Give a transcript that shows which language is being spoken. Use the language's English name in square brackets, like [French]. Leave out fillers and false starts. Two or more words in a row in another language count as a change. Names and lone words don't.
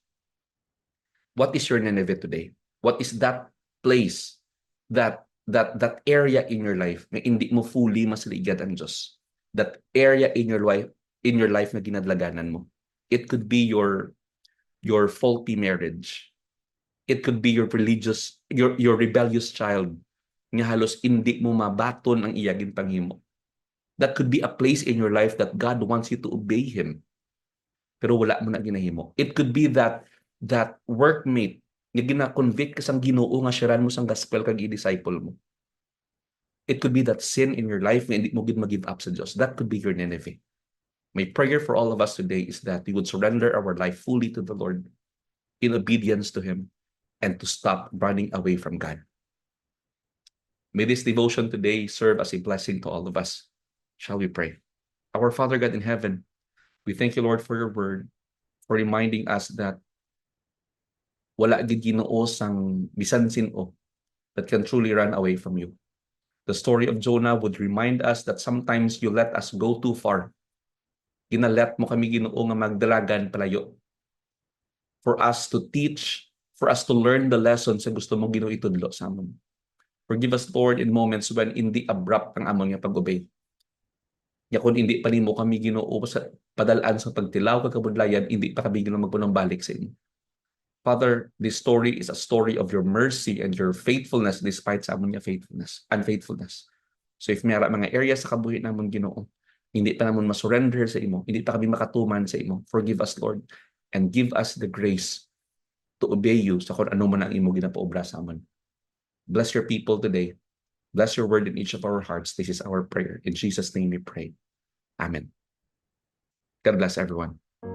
[English] What is your Nineveh today? What is that place, that area in your life [Hiligaynon] na hindi mo fully masaligan ang Diyos? [English] That area in your life [Hiligaynon] na ginadlaganan mo. [English] It could be your faulty marriage. It could be your rebellious child [Hiligaynon] nga halos hindi mo mabaton ang iyaging panghimo. [English] That could be a place in your life that God wants you to obey Him. [Hiligaynon] Pero wala mo na ginahimo. [English] It could be that workmate [Hiligaynon] nga gina-convict ka sang Ginoo nga sharean mo sang gospel kag i-disciple mo. [English] It could be that sin in your life [Hiligaynon] nga hindi mo gid mag-give up sa Dios. [English] That could be your Nineveh. My prayer for all of us today is that we would surrender our life fully to the Lord in obedience to Him and to stop running away from God. May this devotion today serve as a blessing to all of us. Shall we pray? Our Father God in heaven, we thank you, Lord, for your word, for reminding us that [Hiligaynon] wala gid Ginoo sang bisan sin-o [English] that can truly run away from you. The story of Jonah would remind us that sometimes you let us go too far. [Hiligaynon] Ginalet mo kami Ginoo nga magdalagan palayo. [English] For us to teach, for us to learn the lessons [Hiligaynon] sa gusto mo Ginoo itudlo sa amon. [English] Forgive us, Lord, in moments when [Hiligaynon] hindi abrupt ang amon nga pag-obey. Ya kung hindi pa nimo kami Ginoo sa padalaan sa pagtilaw kag kabudlayan, hindi pa kami Ginoo magpunong balik sa inyo. [English] Father, this story is a story of your mercy and your faithfulness despite [Hiligaynon] sa amon nga [English] unfaithfulness. So if [Hiligaynon] may mga areas sa kabuhi namon Ginoo, hindi pa namon masurrender sa imo, hindi pa kami makatuman sa imo, [English] forgive us, Lord, and give us the grace to obey you [Hiligaynon] sa kung ano man ang imo ginapaobra sa amon. [English] Bless your people today. Bless your word in each of our hearts. This is our prayer. In Jesus' name we pray. Amen. God bless everyone.